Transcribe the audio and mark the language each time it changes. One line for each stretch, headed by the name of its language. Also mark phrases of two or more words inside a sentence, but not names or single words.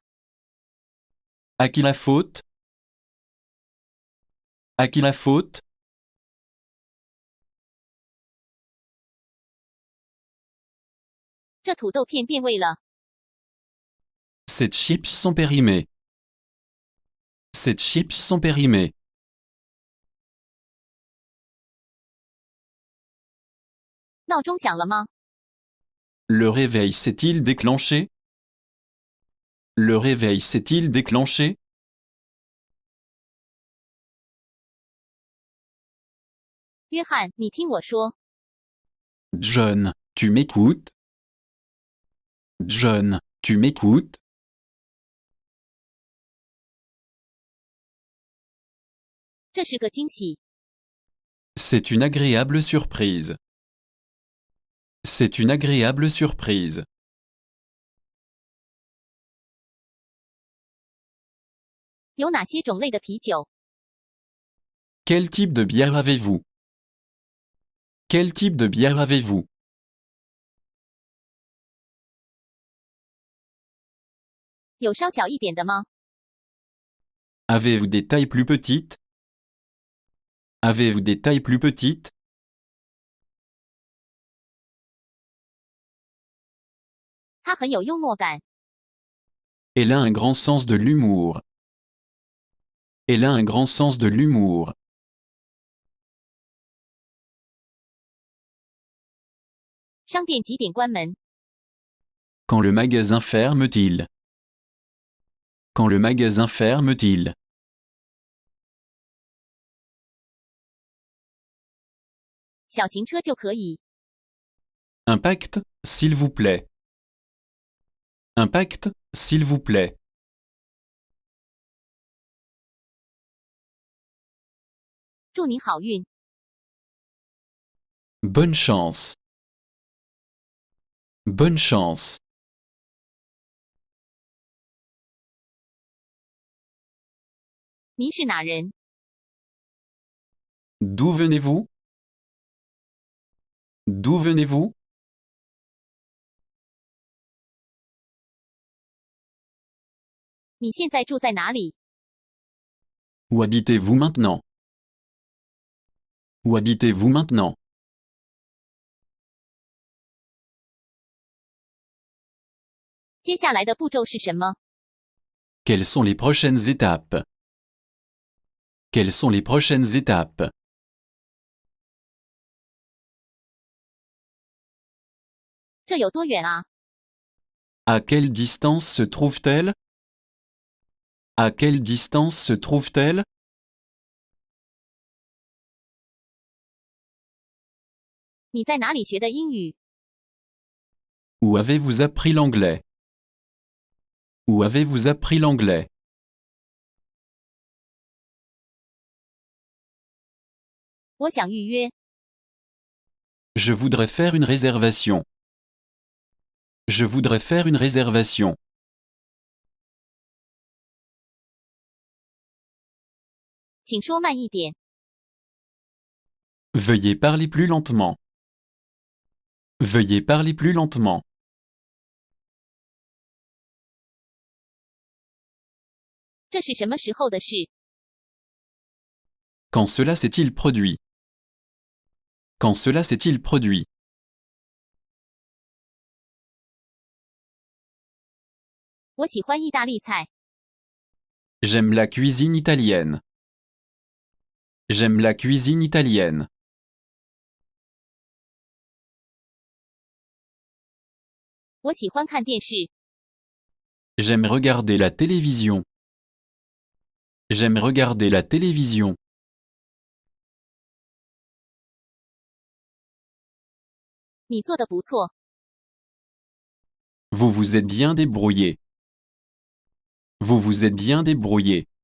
French: À qui la faute? À qui la faute?
Chinese: 这土豆片变味了。
French: Ces chips sont périmés. Ces chips sont périmés.
Chinese: 闹钟响了吗？
French: Le réveil s'est-il déclenché? Le réveil s'est-il déclenché?
Chinese: 约翰，你听我说，
French: John, tu m'écoutes? John, tu m'écoutes?
Chinese: 这是个惊喜。
French: C'est une agréable surprise. C'est une agréable surprise.
Chinese: 有哪些种类的啤酒？
French: Quel type de bière avez-vous? Quel type de bière avez-vous?
Chinese: 有稍小一点的吗？
French: Avez-vous des tailles plus petites? Avez-vous des tailles plus petites?
Chinese: 他很有幽默感。
French: Elle a un grand sens de l'humour. Elle a un grand sens de l'humour.
Chinese: 商店几点关门？
French: Quand le magasin ferme-t-il? Quand le magasin ferme-t-il?
Chinese: 小型车就可以。
French: Un pacte, s'il vous plaît. Un pacte, s'il vous plaît.
Chinese: 祝您好运。
French: Bonne chance. Bonne chance.
Chinese: 您是哪人？
French: D'où venez-vous? D'où venez-vous?
Chinese: 你现在住在哪里？
French: Où habitez-vous maintenant? Où habitez-vous maintenant?
Chinese: 接下来的步骤是什么？
French: Quelles sont les prochaines étapes? Quelles sont les prochaines étapes?
Chinese: 这有多远啊？
French: À quelle distance se trouve-t-elle? À quelle distance se trouve-t-elle?
Chinese: 你在哪里学的英语？
French: Où avez-vous appris l'anglais? Où avez-vous appris l'anglais?
Chinese: 我想预约。
French: Je voudrais faire une réservation. Je voudrais faire une réservation.
Chinese: 请说慢一点。
French: Veuillez parler plus lentement. Veuillez parler plus lentement.
Chinese: 这是什么时候的事？
French: Quand cela s'est-il produit? Quand cela s'est-il produit?
Chinese: 我喜欢意大利菜。
French: J'aime la cuisine italienne. J'aime la cuisine italienne.
Chinese: 我喜欢看电视。
French: J'aime regarder la télévision. J'aime regarder la télévision.
Chinese: 你做的不错。
French: Vous vous êtes bien débrouillé. Vous vous êtes bien débrouillé.